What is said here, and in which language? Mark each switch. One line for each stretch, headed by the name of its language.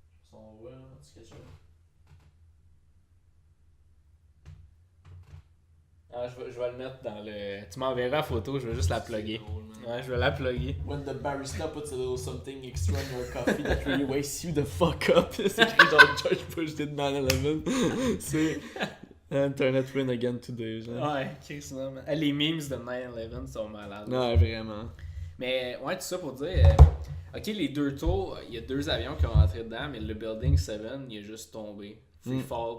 French: Son voix, c'est quelque chose. Ah, je vais le mettre dans le. Tu m'enverras la photo, je vais juste la plugger. Ouais, je vais la plugger.
English: When the barista puts a little something extra in your coffee that really wakes you the fuck up.
French: C'est écrit genre
English: George Bush did 9/11.
French: C'est
English: Internet win again today,
French: genre. Ouais, Chris, non, man. Les memes de 9/11 sont malades. Non, vraiment. Mais ouais, tout ça pour dire. Ok, les 2 tours, il y a 2 avions qui ont rentré dedans, mais le Building 7, il est juste tombé.
English: Free fall.